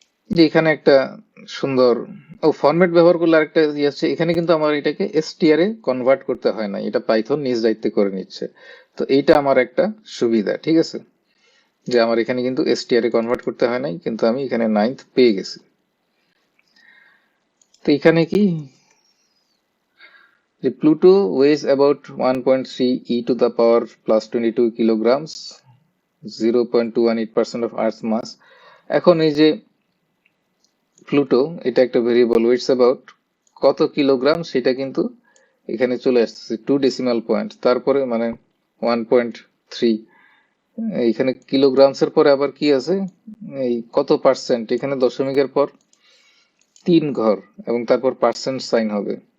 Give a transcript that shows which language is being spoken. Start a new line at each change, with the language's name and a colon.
Bangla: যে এখানে একটা সুন্দর ফরম্যাট ব্যবহার করলে আরেকটা ইয়ে আছে, এখানে কিন্তু আমার এটাকে str এ কনভার্ট করতে হয় না, এটা পাইথন নিজ দায়িত্বে করে নিচ্ছে। তো এইটা আমার একটা সুবিধা, ঠিক আছে, যে আমার এখানে কিন্তু str এ কনভার্ট করতে হয় নাই, কিন্তু আমি এখানে 9th পেয়ে গেছি। তো এখানে কি, যে
English: Pluto weighs about 1.3 e to the power plus 22 kilograms, 0.218% of Earth's mass।
Bangla: এখন এই যে প্লুটো, এটা একটা ভেরিয়েবল, ওয়েটস অ্যাবাউট কত কিলোগ্রাম, সেটা কিন্তু এখানে চলে আসছে 2 ডেসিমাল পয়েন্ট, তারপরে মানে 1.3, এখানে কিলোগ্রামস এর পরে আবার কি আছে, এই কত পার্সেন্ট, এখানে দশমিকের পর 3 ঘর এবং তারপর পার্সেন্ট সাইন হবে।